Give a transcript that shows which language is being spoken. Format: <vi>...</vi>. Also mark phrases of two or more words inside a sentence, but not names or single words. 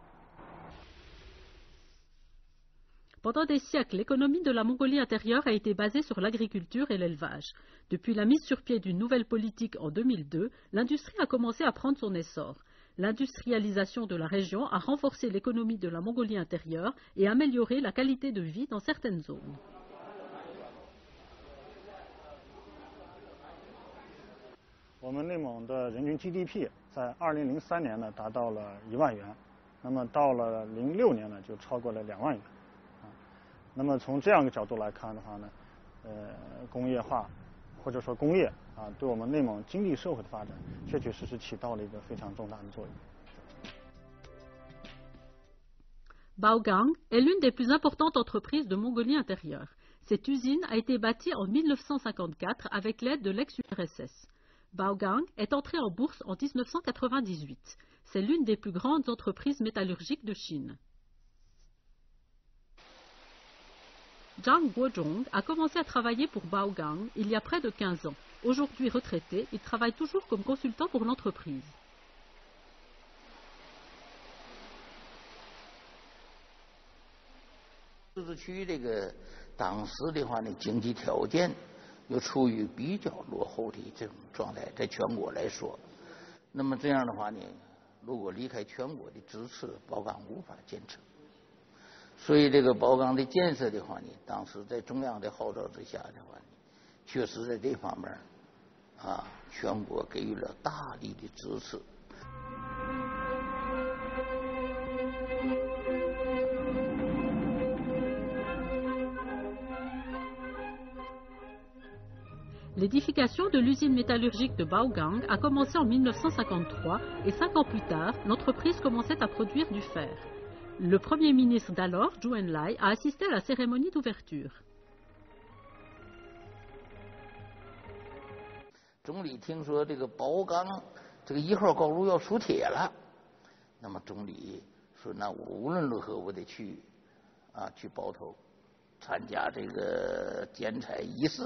<fr>Pendant des siècles, l'économie de la Mongolie intérieure a été basée sur l'agriculture et l'élevage. Depuis la mise sur pied d'une nouvelle politique en 2002, l'industrie a commencé à prendre son essor. L'industrialisation de la région a renforcé l'économie de la Mongolie intérieure et amélioré la qualité de vie dans certaines zones.</fr> <zh>我们内蒙的人均 GDP 在2003年呢达到了1万元，那么到了06年呢就超过了2万元。那么从这样一个角度来看的话呢，工业化或者说工业对我们内蒙经济社会的发展确确实实起到了一个非常重大的作用。</zh> <fr>Baogang est l'une des plus importantes entreprises de Mongolie intérieure. Cette usine a été bâtie en 1954 avec l'aide de l'ex-URSS. Baogang est entrée en bourse en 1998. C'est l'une des plus grandes entreprises métallurgiques de Chine. Zhang Guozhong a commencé à travailler pour Baogang il y a près de 15 ans. Aujourd'hui retraité, il travaille toujours comme consultant pour l'entreprise.</fr> <zh>自治区这个当时的话呢，经济条件又处于比较落后的这种状态，在全国来说，那么这样的话呢，如果离开全国的支持，宝钢无法建成。所以这个宝钢的建设的话呢，当时在中央的号召之下的话呢，确实在这方面全国给予了大力的支持。</zh> <fr>L'édification de l'usine métallurgique de Baogang a commencé en 1953 et 5 ans plus tard, l'entreprise commençait à produire du fer. Le premier ministre d'alors, Zhou Enlai, a assisté à la cérémonie d'ouverture.</fr> <zh>总理听说这个宝钢这个1号高炉要出铁了，那么总理说：“那我无论如何我得去包头，参加这个剪彩仪式。”</zh>